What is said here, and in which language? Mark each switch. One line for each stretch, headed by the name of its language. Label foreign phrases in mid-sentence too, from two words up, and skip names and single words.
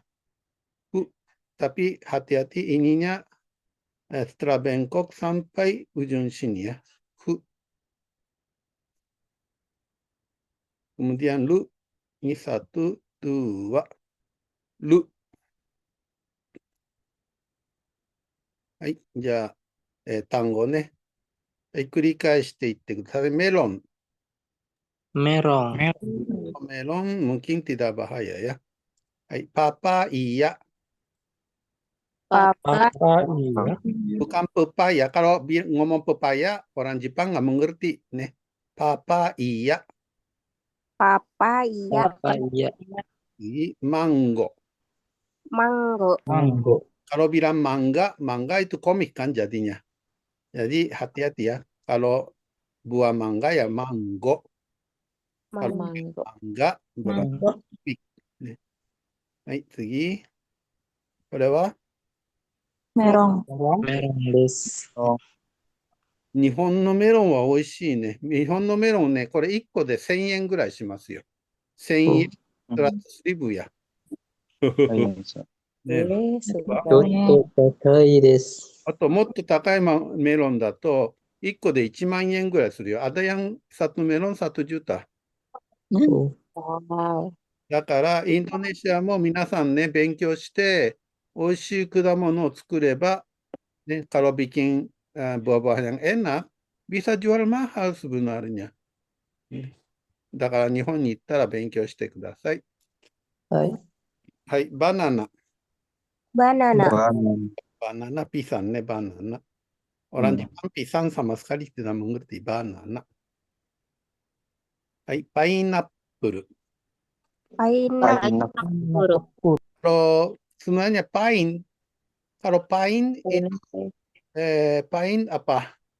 Indonesian: Fu, tapi hati-hati ininya setelah bengkok sampai ujung sini ya. Fu. Kemudian lu, ini 1, 2, lu.
Japanese: Hai, じゃあ、単語ね。繰り返していってください。メロン。 Merong.
Indonesian: Melon mungkin tidak bahaya ya.
Japanese: Hai, papaya. Papa,
Indonesian: Iya. Bukan pepaya. Kalau ngomong pepaya, orang Jepang nggak mengerti. Nih, papaya.
Japanese: papaya, Papaya.
Indonesian: Ini mango.
Japanese: mango, Manggo.
Indonesian: Kalau bilang mangga itu komik kan jadinya. Jadi hati-hati ya. Kalau buah mangga ya mango. Kalau
Japanese: mango.
Indonesian: mangga berarti komik. Nih. Hai,
Japanese: 次。これは Merong, メロンです. 日本のメロンは美味しいね。日本のメロンね、これ1個で1000円ぐらいしますよ。1000円プラスリブや。ね、とと高いです. あともっと高いメロンだと1個で1万円ぐらいするよ。
Indonesian: Ada yang satu melon 1 juta。
Japanese: wow, だからインドネシアも皆さんね、勉強して美味しい果物を作れば、
Indonesian: ね、kalau bikin buah-buah yang enak bisa jual mahal sebenarnya。
Japanese: だから日本に行ったら勉強してください。はい。はい、バナナ。 banana,
Indonesian: Banana pisang nih, banana. Orang Jepang pisang sama sekali tidak mengerti banana.
Japanese: Hai, pineapple. pineapple,
Indonesian: Kalau sebenarnya kalau pine itu pine apa?